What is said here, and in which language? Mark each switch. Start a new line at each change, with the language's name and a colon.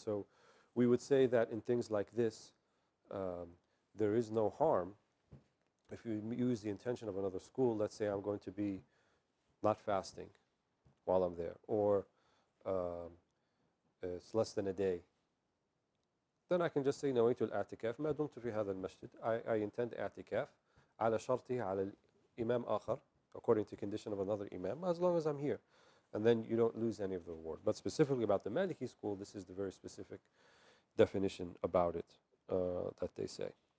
English: So we would say that in things like this, there is no harm if you use the intention of another school. Let's say I'm going to be not fasting while I'm there, or it's less than a day. Then I can just say
Arabic: نويت الاعتكاف ما دمت في هذا المسجد.
English: I intend
Arabic: اعتكاف على شرطه على الإمام آخر,
English: according to condition of another imam, as long as I'm here. And then you don't lose any of the reward. But specifically about the Maliki school, this is the very specific definition about it that they say.